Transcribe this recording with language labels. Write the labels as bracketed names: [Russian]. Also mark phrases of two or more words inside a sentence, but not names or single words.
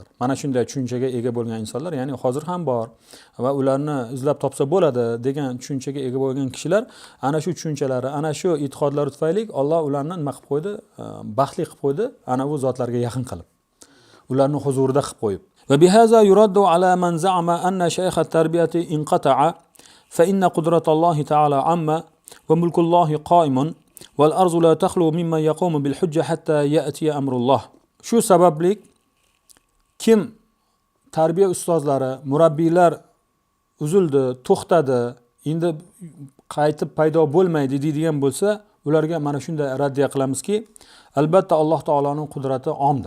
[Uzbek] Mana shunday tushunchaga ega bo'lgan insonlar, ya'ni hozir ham bor va ularni izlab topsa bo'ladi degan tushunchaga ega bo'lgan kishilar, ana shu tushunchalari, ana shu e'tiqodlari tufayli Alloh ularni nima qilib qo'ydi? Baxtli qilib qo'ydi, ana bu zotlarga yaqin qilib. Ularni huzurida qilib qo'yib. [Arabic] وبهذا يرد على من زعم أن شيخ التربية انقطع فإن قدرة الله تعالى عامة وملك الله قائم والأرض لا تخلو ممن يقوم بالحجة حتى يأتي أمر الله. [Uzbek] Shu sababli kim tarbiya ustozlari, murabbiylar uzildi, to'xtadi, endi qaytib paydo bo'lmaydi deydigan bo'lsa, ularga mana shunday raddiya qilamizki, albatta Alloh taoloning qudrati omdir.